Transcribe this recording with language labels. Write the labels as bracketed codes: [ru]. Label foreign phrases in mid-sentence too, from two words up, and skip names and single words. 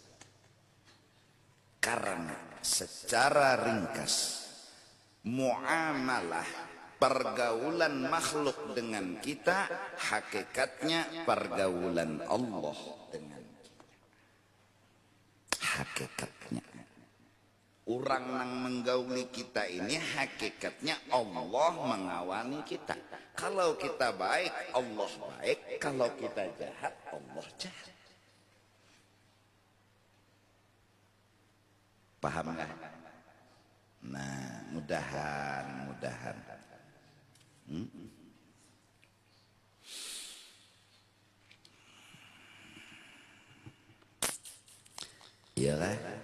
[id] Karena secara ringkas muamalah pergaulan makhluk dengan kita, hakikatnya pergaulan Allah dengan kita. Hakikatnya Orang yang menggauli kita ini hakikatnya Allah mengawani kita. Kalau kita baik, Allah baik. Kalau kita jahat, Allah jahat. Paham nggak? Nah, mudahan. Iyalah.